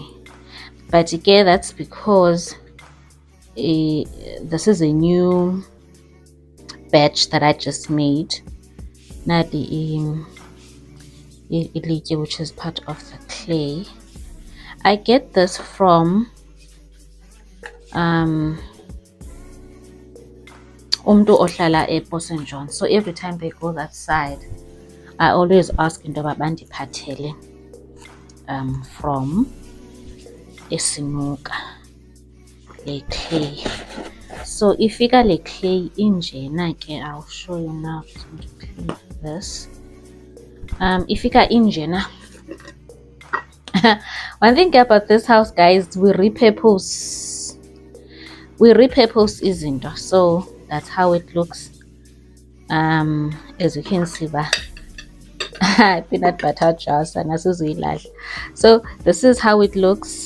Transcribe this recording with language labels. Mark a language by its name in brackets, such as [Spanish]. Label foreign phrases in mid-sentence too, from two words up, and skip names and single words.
[English] But again, that's because this is a new batch that I just made. Not the which is part of the clay. I get this from [Xhosa] umntu ohlala ePort John. [English] So every time they go that side, I always ask [Xhosa] into bandiphathele [English] from [Xhosa] esinuka le [English] clay. So if you got a clay [Xhosa] injena ke, [English] I'll show you now. I'm going to clean this. If you got injena, one thing about this house, guys, we repurpose izinto. So that's how it looks. As you can see, peanut butter jars and so this is how it looks.